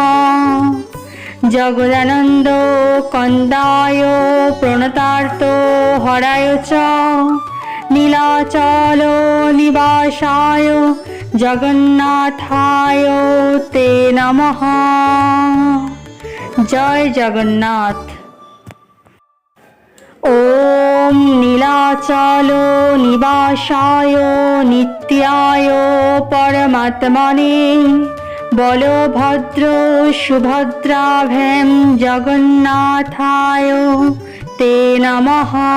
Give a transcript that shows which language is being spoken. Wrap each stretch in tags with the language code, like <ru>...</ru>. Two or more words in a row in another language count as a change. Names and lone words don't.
<sa>जगदानंद कंदाय प्रणतार्थ हराय च नीलाचल निवासाय जगन्नाथाय ते नमः।</sa> <bn>জয় জগন্নাথ।</bn> <sa>ओम् नीलाचल निवासाय नित्याय परमात्मने बलभद्र सुभद्राभ्याम् जगन्नाथाय ते नमः।</sa>